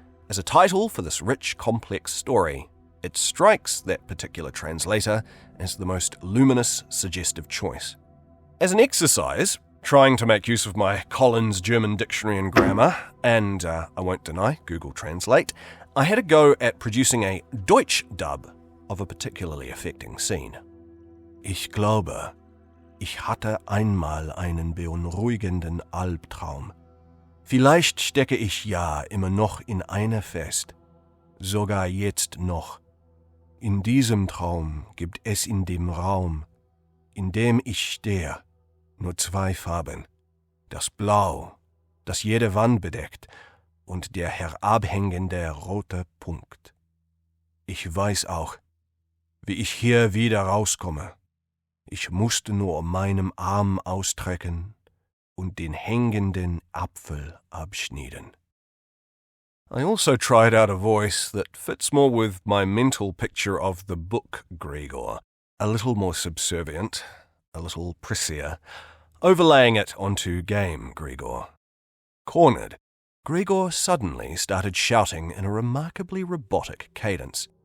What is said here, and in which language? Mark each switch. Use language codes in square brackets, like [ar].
[en] As a title for this rich, complex story, it strikes that particular translator as the most luminous, suggestive choice. As an exercise, trying to make use of my Collins German Dictionary and Grammar, and I won't deny Google Translate, I had a go at producing a Deutsch dub of a particularly affecting scene. [de] Ich glaube, ich hatte einmal einen beunruhigenden Albtraum. Vielleicht stecke ich ja immer noch in einer fest, sogar jetzt noch. In diesem Traum gibt es in dem Raum, in dem ich stehe, nur 2 Farben, das Blau, das jede Wand bedeckt, und der herabhängende rote Punkt. Ich weiß auch, wie ich hier wieder rauskomme. Ich musste nur meinen Arm ausstrecken und den hängenden Apfel abschneiden. [en] I also tried out a voice that fits more with my mental picture of the book Gregor, a little more subservient, a little pressier, overlaying it onto game Gregor. Cornered, Gregor suddenly started shouting in a remarkably robotic cadence.